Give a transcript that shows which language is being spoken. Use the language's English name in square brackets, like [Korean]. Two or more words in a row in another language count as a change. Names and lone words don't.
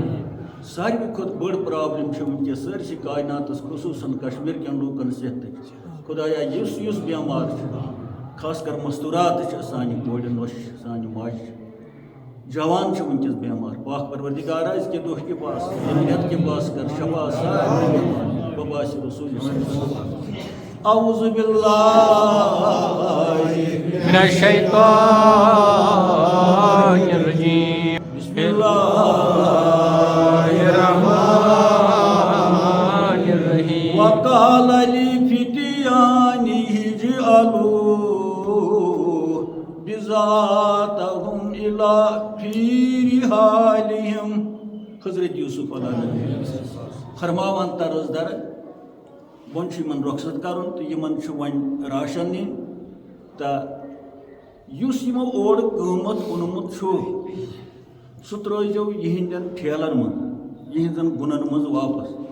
[Kashmiri] ساروی کھۄتہٕ بٔڑ پرابلِم چھِ وٕنکٮ۪س سٲرسٕے کایناتس خصوٗصن کشمیٖر کٮ۪ن لوٗکن صحتٕچ خۄدایا یُس بٮ۪مار چھُ خاص کر مستوٗرات چھِ سانہِ کورِ نۄشہِ سانہِ ماجہِ جوان چھِ وٕنکٮ۪س بٮ۪مار پاک پروردگارا أزکہِ دۄہ کہِ پاس رٮ۪تھ کہِ پاس کر شفا سارنٕے بٮ۪مارِ بباسہِ رسوٗل [Arabic] اعوذ باللہ من الشیطان الرجیم بسم اللہ الرحمن الرحیم وقال لفتيانه اجعلوا بذاتهم الى في رحالهم [Kashmiri] حضرت یوسف [Arabic] علیہ السلام [Kashmiri] فرماوان طرز در وۄنۍ چھُ یِمن رۄخصت کرُن تہٕ یِمن چھُ وۄنۍ راشن نِنۍ تہٕ یُس یِمو اورٕ قۭمتھ اوٚنمُت چھُ سُہ ترٲیزیو یِہنٛدٮ۪ن ٹھیلن منٛز یِہنٛزن گُنن منٛز واپس